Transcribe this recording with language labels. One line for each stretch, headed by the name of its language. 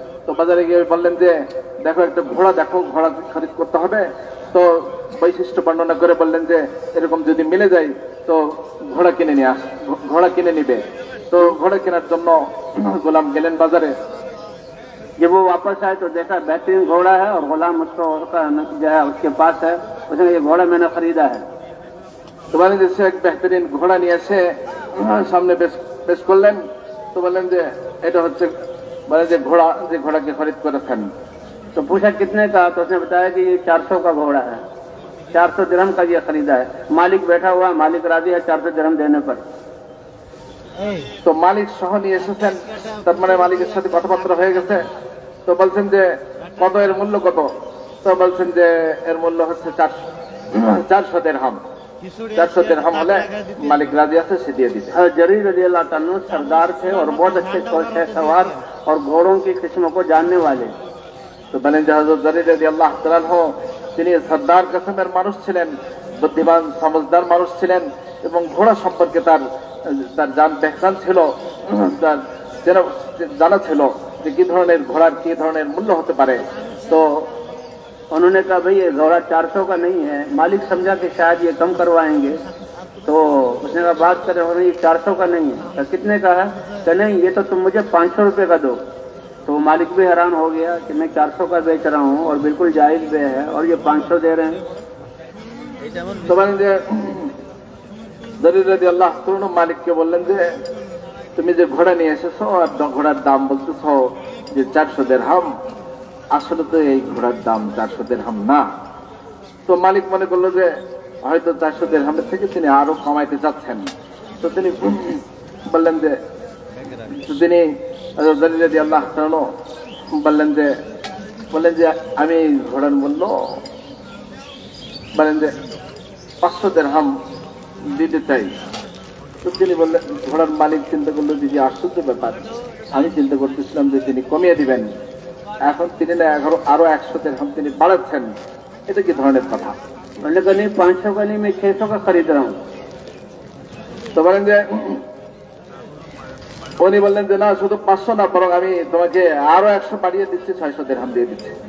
Bangla: তো বাজারে গিয়ে বললেন যে দেখো একটা ঘোড়া খরিদ করতে হবে। তো বৈশিষ্ট্য বর্ণনা করে বললেন যে এরকম যদি মিলে যায় তো ঘোড়া কিনে নিবে। তো ঘোড়া কেনার জন্য গোলাম গেলেন বাজারে।
Hindi: जब वो वापस आए तो देखा बेहतरीन घोड़ा है और गुलाम उसको जो है उसके पास है, उसने ये घोड़ा मैंने खरीदा है।
Bangla: তো মানে যে সে এক বেহতরিন ঘোড়া নিয়ে এসে সামনে পেশ করলেন। তো বললেন যে এটা হচ্ছে মানে যে ঘোড়াকে খরিদ করেছেন।
Hindi: तो पूछा कितने का, तो उसने बताया कि ये 400 का घोड़ा है, 400 दिरहम का ये खरीदा है। मालिक बैठा हुआ, मालिक राजी है 400 दिरहम देने पर।
Bangla: তো মালিক সহ নিয়ে এসেছেন, তার মানে মালিকের সাথে কথাবার্তা হয়ে গেছে। তো বলছেন যে কত, এর মূল্য কত? তো বলছেন যে এর মূল্য হচ্ছে 400 দিরহাম। 400 দিরহাম হলে মালিক রাজি আছে, সে দিয়ে দিবে।
Hindi: जरीर रज़ियल्लाहु अन्हु सरदार थे और बहुत अच्छे सवार और घोड़ों की किस्मों को जानने वाले।
Bangla: তো বলেন যে হযরত জরির রাদিয়াল্লাহু তাআলা তিনি সর্দার কিসমের মানুষ ছিলেন, বুদ্ধিমান সমঝদার মানুষ ছিলেন এবং ঘোড়া সম্পর্কে তার জান পেহচান ছিল, তার জানা ছিল যে কি ধরনের ঘোড়ার কি ধরনের মূল্য হতে পারে। তো
Hindi: उन्होंने कहा भाई ये घोड़ा 400 का नहीं है। मालिक समझा कि शायद ये कम करवाएंगे, तो उसने कहा बात करें, ये 400 का नहीं है। तो कितने का है? तो नहीं, ये तो तुम मुझे 500 रुपये का दो। तो मालिक भी हैरान हो गया कि मैं 400 का बेच रहा हूँ और बिल्कुल जायज बे है और ये 500 दे रहे हैं।
Bangla: তো মানে যে জরির রাদিয়াল্লাহু তাআলা মালিককে বললেন যে তুমি যে ঘোড়া নিয়ে এসেছো আর ঘোড়ার দাম বলতেছো যে 400 দিরহাম, আসলে তো এই ঘোড়ার দাম 400 দিরহাম না। তো মালিক মনে করলো যে হয়তো 400 দিরহামের থেকে তিনি আরো কমাইতে চাচ্ছেন। তো তিনি বললেন যে জরির রাদিয়াল্লাহু তাআলা বললেন যে আমি ঘোড়ার মূল্য বলেন যে 500 দিরহাম দিতে চাই। তো তিনি বললেন, ঘোড়ার মালিক চিন্তা করলো যে আশ্চর্য ব্যাপার, আমি চিন্তা করতেছিলাম যে তিনি কমিয়ে দিবেন, এখন তিনি না আরো 100 দিরহাম তিনি বাড়াচ্ছেন, এটা কি ধরনের কথা?
Hindi: मैंने कहा नहीं 500 का नहीं, मैं 600 का खरीद रहा हूँ।
Bangla: তো বলেন যে উনি বললেন যে না, শুধু 500 না, বরং আমি তোমাকে আরো 100 বাড়িয়ে দিচ্ছি, 600 দিরহাম দিয়ে দিচ্ছি।